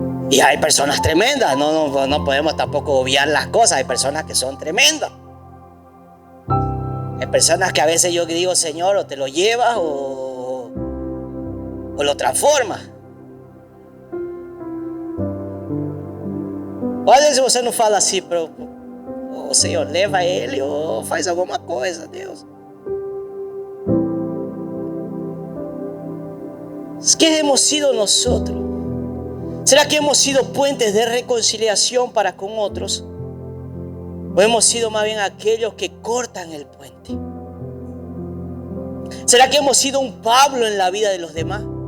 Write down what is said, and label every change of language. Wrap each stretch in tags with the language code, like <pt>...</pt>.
<es>Y hay personas tremendas, no podemos tampoco obviar las cosas, hay personas que son tremendas. Hay personas que a veces yo digo, Señor, o te lo llevas o lo transformas.</es> <pt>Ou às vezes você não fala assim para o Senhor, leva ele ou faz alguma coisa, Deus.</pt> <es>¿Qué hemos sido nosotros? ¿Será que hemos sido puentes de reconciliación para con otros? ¿O hemos sido más bien aquellos que cortan el puente? ¿Será que hemos sido un Pablo en la vida de los demás?</es>